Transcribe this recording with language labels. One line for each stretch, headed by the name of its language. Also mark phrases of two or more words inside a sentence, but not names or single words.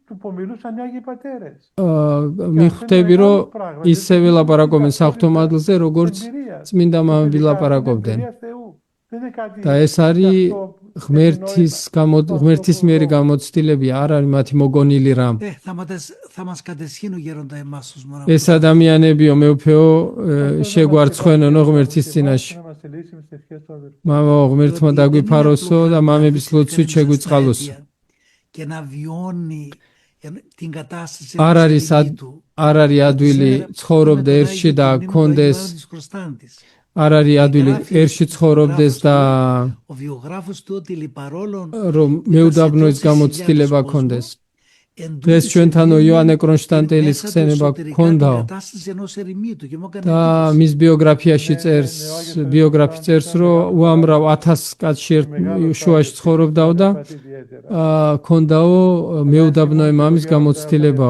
Georgian: მიხვდები რომ ისევე ლაპარაკობენ საღვთო მადლზე როგორც წმინდა მამები ლაპარაკობდნენ და ეს არის ღმერთის მიერი გამოცდილები არ არის მათი მოგონილი რამ ეს ადამიანებიო მეუფეო შეგვარცხვენონო ღმერთის წინაშე
Greek: στελήσει με τις ευχές του αδερφού.
Georgian: მამა ღმერთმა დაგვიფაროსო და მამების ლოცვით შეგვიწყალოსო.
Greek: Και να βιώνει την κατάσταση
Georgian: არ არის ადვილი ცხოვრობდე ერთში და კონდეს არ არის ადვილი ერთში ცხოვრობდეს და
Greek: ο βιογράφος του ότι παρόλο
Georgian: რომ მეუდაბნოის გამოცდილება კონდეს. დღეს ჩვენთანო იოანე კრონშტანტელის ხსენება გქონდაო და მის ბიოგრაფიაში წერს ბიოგრაფი წერს რომ უამრავ 1000 კაცში შუაში ცხოვრობდაო და გქონდაო მეუდაბნოე მამის გამოცდილებაო.